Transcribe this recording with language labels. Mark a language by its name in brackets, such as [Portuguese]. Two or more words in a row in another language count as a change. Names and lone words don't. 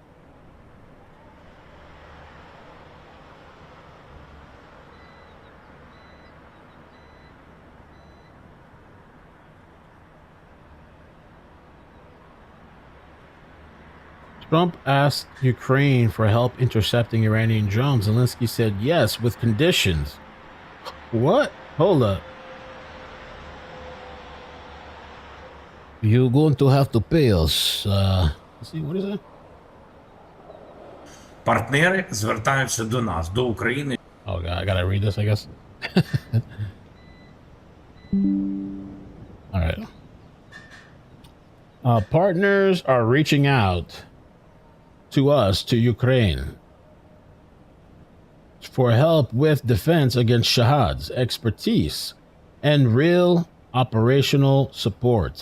[English] Trump asked Ukraine for help intercepting Iranian drones. Zelensky said yes, with conditions. What? Hold up. You're going to have to pay us. Let's see, what is that? [Ukrainian] Партнери звертаються до нас, до України. [English] Oh god, I gotta read this, I guess. All right. Partners are reaching out to us, to Ukraine, for help with defense against Shahad's expertise and real operational support.